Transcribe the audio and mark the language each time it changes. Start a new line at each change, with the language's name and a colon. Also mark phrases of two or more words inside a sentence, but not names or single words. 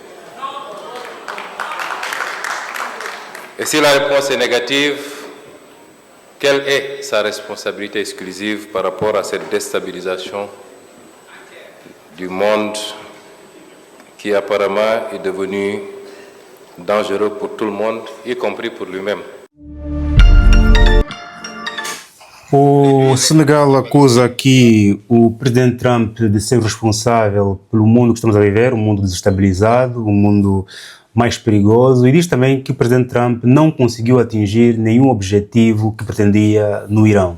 French: Et si la réponse est négative, quelle est sa responsabilité exclusive par rapport à cette déstabilisation du monde qui apparemment est devenu dangereux pour tout le monde, y compris pour lui-même?
Portuguese: O Senegal acusa aqui o presidente Trump de ser responsável pelo mundo que estamos a viver, um mundo desestabilizado, um mundo mais perigoso, e diz também que o presidente Trump não conseguiu atingir nenhum objetivo que pretendia no Irão.